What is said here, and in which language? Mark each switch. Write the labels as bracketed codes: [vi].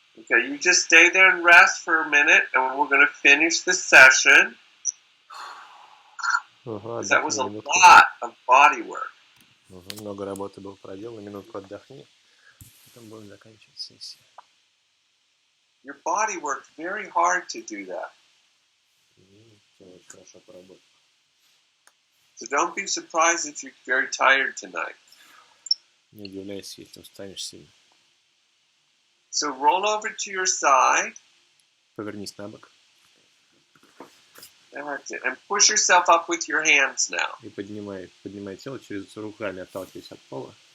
[en] Okay, you just stay there and rest for a minute, and we're going to finish the session. [ru] Ага, [en] That was a [ru] отдохни минутку. [en] lot of body work. [ru] Ага, много работы было проделано, минутку отдохни. Потом будем заканчивать сессию. [en] Your body worked very hard to do that. [ru] Тело очень хорошо поработало. [en] So don't be surprised if you're very tired tonight. [ru] Не удивляйся, если устанешь сильно. [en] So roll over to your side. [ru] Повернись на бок. [en] That's it. And push yourself up with your hands now. [ru] И поднимай тело через руками, отталкиваясь от пола.